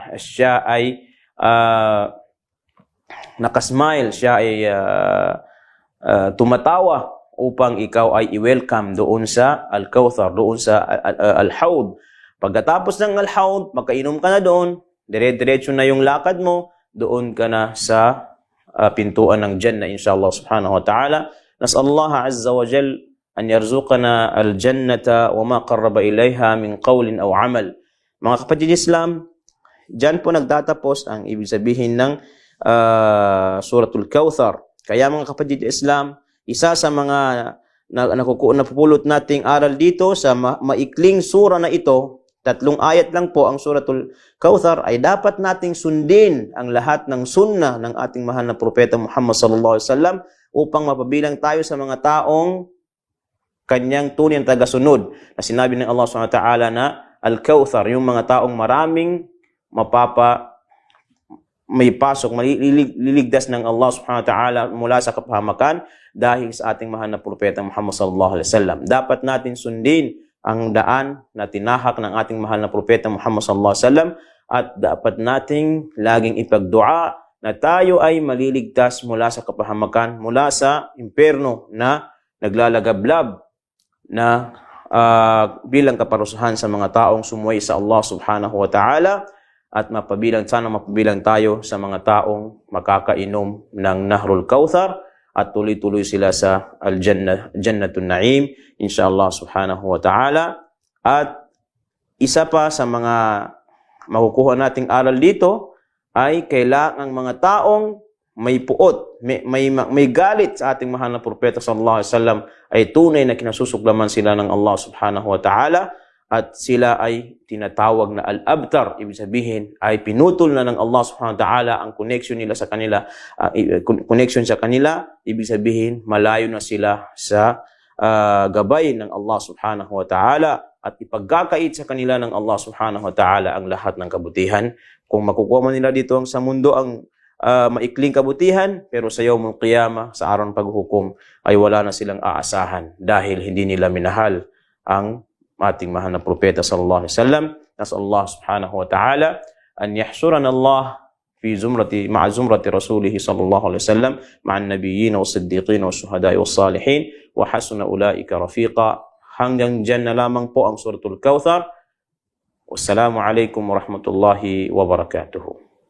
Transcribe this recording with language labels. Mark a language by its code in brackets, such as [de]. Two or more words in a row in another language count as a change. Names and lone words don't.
[tl] Siya ay nakasmile, siya ay tumatawa upang ikaw ay i-welcome doon sa Al-Kauthar, doon sa Al-Hawd. Pagkatapos ng Al-Hawd, makainom ka na doon, dire-diretso na yung lakad mo, doon ka na sa pintuan ng Jannah, [ar] إن شاء الله سبحانه وتعالى. نسأل الله عز وجل أن يرزقنا الجنة وما قرب إليها من قول أو عمل. [tl] Mga kapatid Islam, dyan po nagtatapos ang ibig sabihin ng Suratul Kauthar. Kaya mga kapatid Islam, isa sa mga napupulot nating aral dito sa maikling sura na ito, 3 ayat lang po ang Suratul Kauthar, ay dapat nating sundin ang lahat ng sunnah ng ating mahal na propeta Muhammad [ar] صلى الله عليه وسلم [tl] upang mapabilang tayo sa mga taong kanyang tunay na tagasunod. Na sinabi ng Allah [ar] سبحانه وتعالى [tl] na Al-Kauthar, yung mga taong maraming may pasok, maliligtas ng Allah [ar] سبحانه وتعالى [tl] mula sa kapahamakan dahil sa ating mahal na propeta Muhammad [ar] صلى الله عليه وسلم. [tl] Dapat natin sundin ang daan na tinahak ng ating mahal na propeta Muhammad [ar] صلى الله عليه وسلم, [tl] at dapat nating laging ipagdua na tayo ay maliligtas mula sa kapahamakan, mula sa impyerno na naglalagablab na bilang kaparusahan sa mga taong sumuway sa Allah [ar] سبحانه وتعالى, [tl] at sana mapabilang tayo sa mga taong makakainom ng Nahrul Kauthar at tuloy-tuloy sila sa Al-Jannah, Jannatun Na'im, [ar] إن شاء الله سبحانه وتعالى. [tl] At isa pa sa mga makukuha nating aral dito ay kailangang mga taong may puot, may galit sa ating mahal na propeta [ar] صلى الله عليه وسلم [tl] ay tunay na kinasusuklaman sila ng Allah [ar] سبحانه وتعالى, [tl] at sila ay tinatawag na al-abtar. Ibig sabihin ay pinutol na ng Allah [ar] سبحانه وتعالى [tl] ang connection nila sa kanila, ibig sabihin malayo na sila sa gabay ng Allah [ar] سبحانه وتعالى, [tl] at ipagkakait sa kanila ng Allah [ar] سبحانه وتعالى [tl] ang lahat ng kabutihan. Kung makukuha man nila dito sa mundo ang maikling kabutihan, pero sa [ar] يوم القيامة, [tl] sa araw ng paghuhukom, ay wala na silang aasahan dahil hindi nila minahal ang ating mahal na propeta [ar] صلى الله عليه وسلم. نسأل الله سبحانه وتعالى أن يحشرنا الله في زمرة مع زمرة رسوله صلى الله عليه وسلم مع النبيين والصديقين والشهداء والصالحين وحسن أولئك رفيقا. [tl] Hanggang dyan na lamang po ang Suratul Kawthar. [ar] والسلام عليكم ورحمة الله وبركاته.